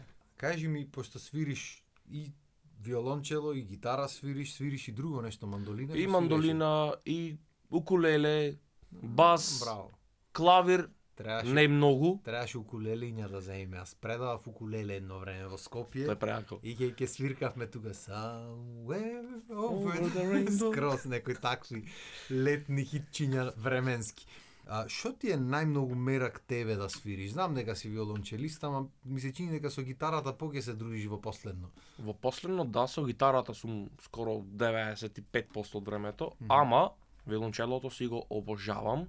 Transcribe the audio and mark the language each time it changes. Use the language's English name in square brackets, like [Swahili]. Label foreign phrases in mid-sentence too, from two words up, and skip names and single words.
[Macedonian] Кажи ми, пошто свириш и виолончело и гитара свириш и друго нешто, мандолина? И мандолина, и укулеле, бас, браво. Клавир, не многу. Требаше укулелиња да земеме. Јас предавав укулеле едно време во Скопје. Тоа е преако. И ќе свиркавме тука Somewhere over the rainbow. Скроз некои такви летни хитчиња временски. Шо ти е најмногу мерак тебе да свириш? Знам дека си виолончелист, ама ми се чини дека со гитарата ќе се дружиш во последно. Во последно, да, со гитарата сум скоро 95% од времето, ама виолончелото си го обожавам.